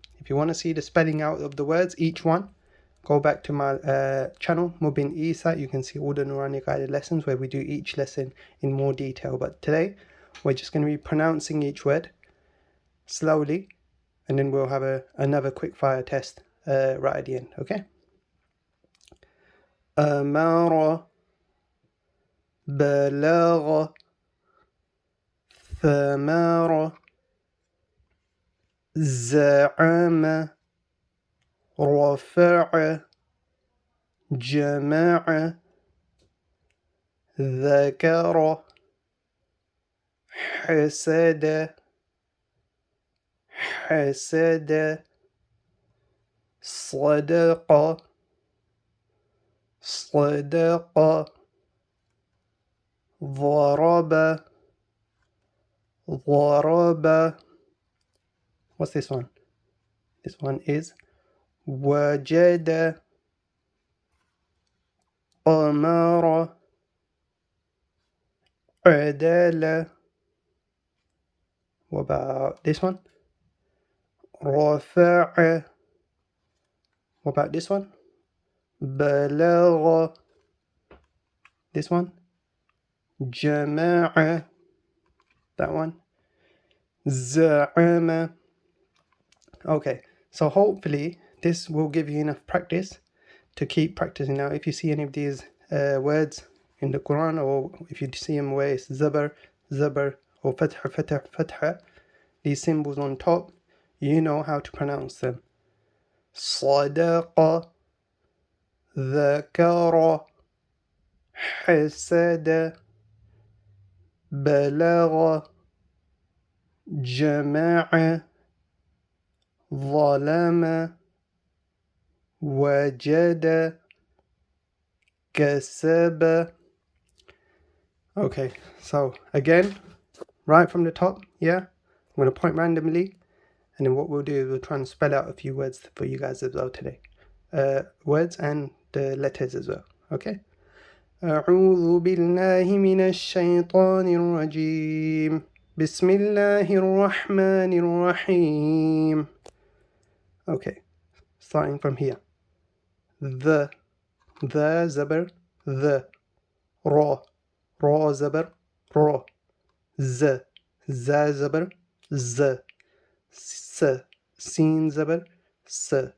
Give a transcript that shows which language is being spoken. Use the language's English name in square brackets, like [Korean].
[English] If you want to see the spelling out of the words, each one, go back to my channel, Mubin Isa. You can see all the Noorani Qaida lessons where we do each lesson in more detail. But today, we're just going to be pronouncing each word slowly, and then we'll have another quick fire test right at the end, okay? [Arabic] أمر بلغ ثمر زعم رفع جمع ذكر حسد حسد صدق صدق ضرب ضرب. [English] What's this one? This one is [Arabic] وجد أمر عدل. [English] What about this one? رفع. What about this one? بلغ. This one? جمع. That one? زعم. Okay, so hopefully this will give you enough practice to keep practicing. Now if you see any of these words in the Quran, or if you see them where it's zabar, or fatha, these symbols on top, you know how to pronounce them. [Arabic] صدق ذكر حسد بلغ جمع ظلم وجد كسب [English] Okay, so again, right from the top, yeah, I'm going to point randomly, and then what we'll do is we'll try and spell out a few words for you guys as well today. Words and the letters as well, okay? [Arabic] أعوذ بالله من الشيطان الرجيم بسم الله الرحمن الرحيم. [English] Okay, starting from here. The Zabar, the. Ra Zabar, ra. Z Zabar, z. Sin Zabar, s.